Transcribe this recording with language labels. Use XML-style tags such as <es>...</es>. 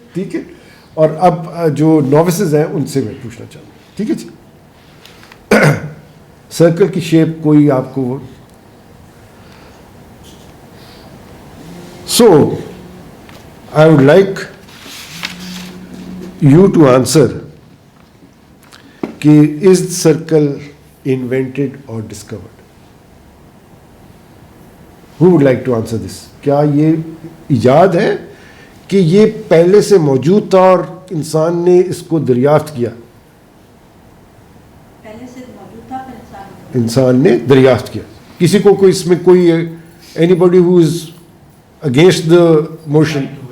<ur>ٹھیک ہے, اور اب جو نووسز ہیں ان سے میں پوچھنا چاہوں گا. ٹھیک ہے جی, سرکل کی شیپ کوئی آپ کو,</ur> <en>so I would like you to answer کہ is circle invented or discovered? Who would like to answer this?</en> <ur>کیا یہ ایجاد ہے کہ یہ پہلے سے موجود تھا اور انسان نے اس کو دریافت کیا؟ پہلے سے موجود تھا پھر انسان نے دریافت کیا. کسی کو کوئی اس میں کوئی</ur> <en>anybody who is against the motion?</en>